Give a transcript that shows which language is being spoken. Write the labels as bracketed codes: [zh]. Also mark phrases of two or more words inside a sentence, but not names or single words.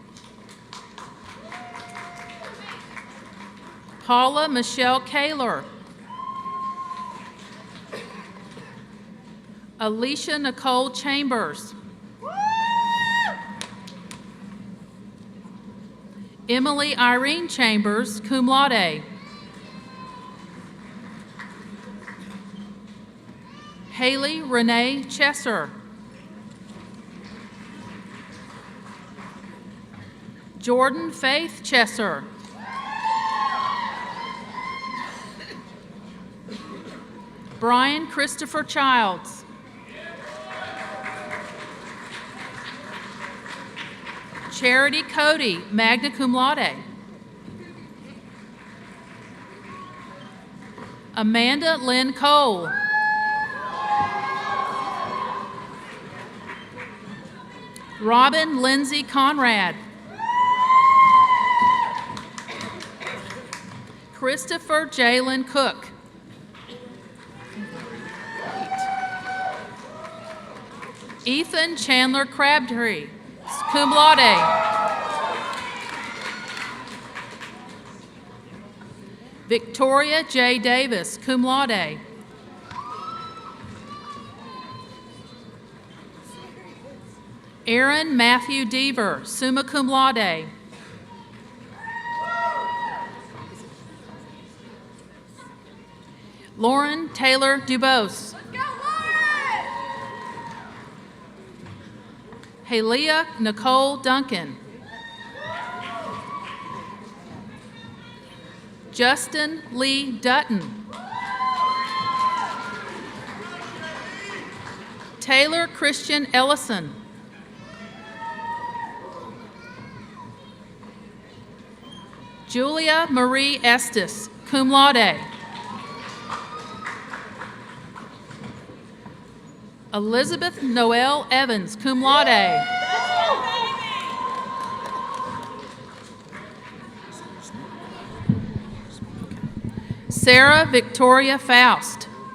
[en] Paula Michelle Kaler. Alicia Nicole Chambers. Emily Irene Chambers, [la] cum laude. [en] Haley Renee Chesser. Jordan Faith Chesser. Brian Christopher Childs. Charity Cody, [la] magna cum laude. [en] Amanda Lynn Cole. Robin Lindsay Conrad. Christopher Jalen Cook. Ethan Chandler Crabtree, [la] cum laude. [en] Victoria J. Davis, [la] cum laude. [en] Aaron Matthew Deaver, [la] summa cum laude. [en] Lauren Taylor Dubose. Halea Nicole Duncan. Justin Lee Dutton. Taylor Christian Ellison. Julia Marie Estes, [la] cum laude. [en] Elizabeth Noel Evans, [la] cum laude. [en] Sarah Victoria Faust.